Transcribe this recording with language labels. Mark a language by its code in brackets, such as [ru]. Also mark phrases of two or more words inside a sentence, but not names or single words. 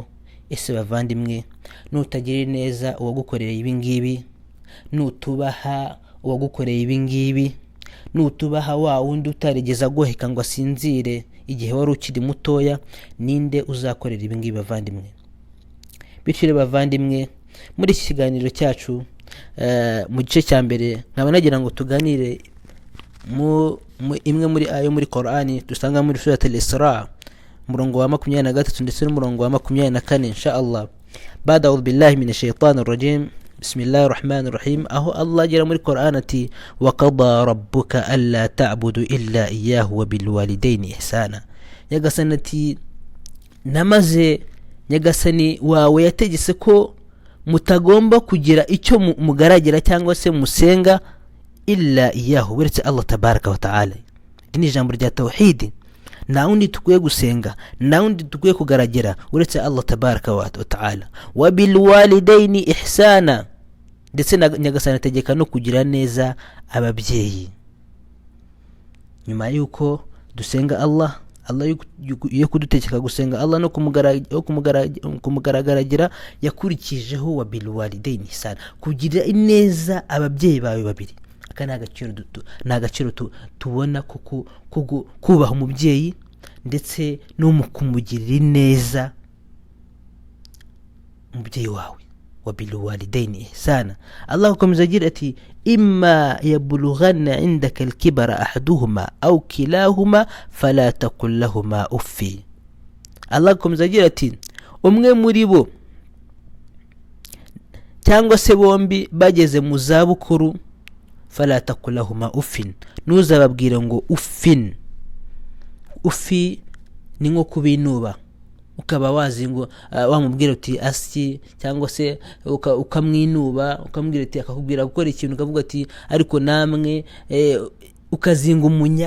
[rw] Ese bavandimwe, nutagira neza uwagukoreye ibi ngibi, nutubaha uwagukoreye ibi ngibi, nutubaha wa wundi utarigeze agoheka ngo asinzire igihe wari ukiri mutoya, ninde uzakorera ibi ngibi bavandimwe? Bityo bavandimwe, muri iki kiganiro cyacu mu gice cya mbere nkaba nagira ngo tuganire imwe muri ayo muri Qur'ani dusanga muri Surat al-Isra murongo wa 23 ndetse n'umurongo wa 24 inshallah. [ar] بعد أعوذ بالله من الشيطان الرجيم. بسم الله الرحمن الرحيم. [rw] Aho Allah agira muri Qur'an ati [ar] وقضى ربك ألا تعبدوا إلا إياه وبالوالدين إحسانا. [rw] Nyagasani ati namaze Nyagasani wawe yategetse ko mutagomba kugira icyo mugaragira cyangwa se musenga [ar] إلا إياه, [rw] uretse Allah [ar] تبارك وتعالى. [rw] Ni ijambo rya tauhid. nta wundi tukwiye gusenga, nta wundi tukwiye kugaragera uretse Allah [ar] تبارك وتعالى. وبالوالدين إحسانا, [rw] ndetse nyagasani ategeka no kugira neza ababyeyi. Nyuma yuko dusenga Allah yo kudutegeka gusenga Allah no kumugaragaragira, yakurikijeho [ar] وبالوالدين إحسانا, [rw] kugira ineza ababyeyi bawe babiri. Aka ni agaciro tubona kubaha umubyeyi ndetse no mu kumugirira ineza umubyeyi wawe. [ar] وبالوالدين إحسانا. [rw] Allah akomeza agira ati [ar] إما يبلغن عندك الكبر أحدهما أو كلاهما فلا تقل لهما أف. [rw] Allah akomeza agira ati umwe muri bo cyangwa se bombi bageze mu zabukuru, [ar] فلا تقل لهما أف, [rw] ntuzababwire ngo uffin. Ufi ni nko kubinuba, ukaba wazi ngo wamubwira uti asyi, cyangwa se ukamwinuba, ukamubwira ati akakubwira gukora ikintu ukavuga ati ariko namwe, ukazinga umunya.